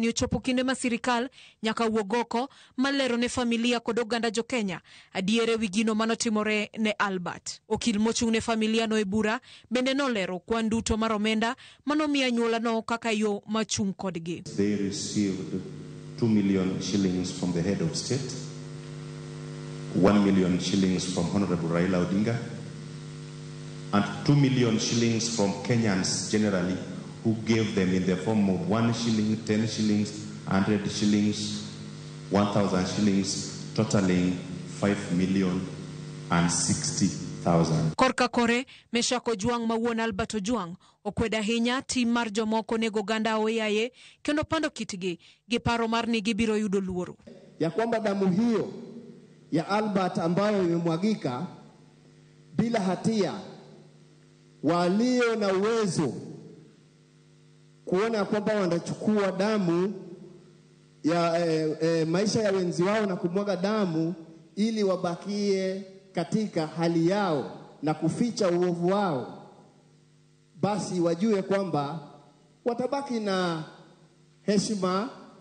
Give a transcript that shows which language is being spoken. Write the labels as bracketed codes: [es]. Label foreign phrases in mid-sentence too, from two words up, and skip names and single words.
[luo] ni ochopo kinde ma sirikal nyaka wuog oko malero ne familia kod oganda jo Kenya adiere wi gino manotimore ne Albert. Okil mochung' ne familia no e bura bende nolero kwan duto mar omenda manomiyo anyuola no kaka yo machung' kodgi. [en] They received 2 million shillings from the head of state, 1 million shillings from Honorable Raila Odinga, and 2 million shillings from Kenyans generally, who gave them in the form of 1 shilling, 10 shillings, 100 shillings, 1,000 shillings, totaling 5,060,000. [luo] Korka kore, Meshak Ojwang mawuon Albert Ojwang okweda hinya tim mar jomoko nego ganda oyaye kendo pando kitgi gi paro mar ni gibiro yudo luoro. [sw] Ya kwamba damu hiyo ya Albert ambayo imemwagika bila hatia, walio na uwezo kuona kwamba wanachukua damu ya maisha ya wenzi wao na kumwaga damu ili wabakie katika hali yao na kuficha uovu wao, basi wajue kwamba watabaki na heshima,